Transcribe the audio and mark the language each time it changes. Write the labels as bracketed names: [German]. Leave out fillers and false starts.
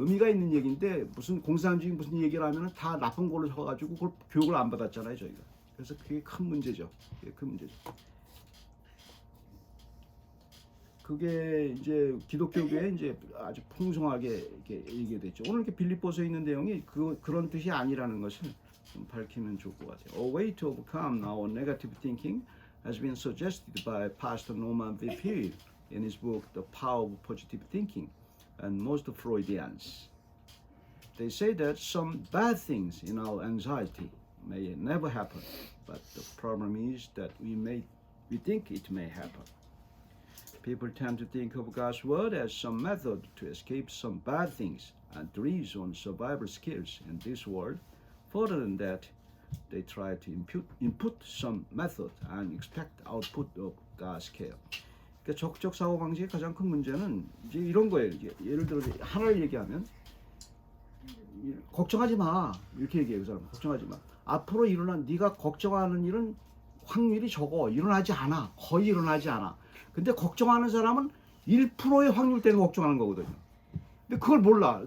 [Korean] 의미가 있는 얘기인데 무슨 공산주의 무슨 얘기를 하면은 다 나쁜 걸로 적어가지고 그걸 교육을 안 받았잖아요, 저희가. 그래서 그게 큰 문제죠. 그게 큰 문제죠. 그게 이제 기독교계에 이제 아주 풍성하게 이렇게 얘기됐죠. 오늘 이렇게 빌립보서에 있는 내용이 그런 뜻이 아니라는 것을 좀 밝히면 좋을 것 같아요. [English] A way to overcome our negative thinking has been suggested by Pastor Norman V. Peale in his book The Power of Positive Thinking and most Freudians. They say that some bad things in our anxiety may never happen, but the problem is that we think it may happen. People tend to think of God's word as some method to escape some bad things and relies on survival skills in this world. Further than that, they try to input some method and expect output of God's care. [Korean] 그러니까 적극적 사고 방식의 가장 큰 문제는 이제 이런 거예요. 예를 들어 하나를 얘기하면 걱정하지 마 이렇게 얘기해요. 그 사람 걱정하지 마. 앞으로 일어난 네가 걱정하는 일은 확률이 적어. 일어나지 않아. 거의 일어나지 않아. 근데 걱정하는 사람은 1%의 확률 때문에 걱정하는 거거든요. 근데 그걸 몰라.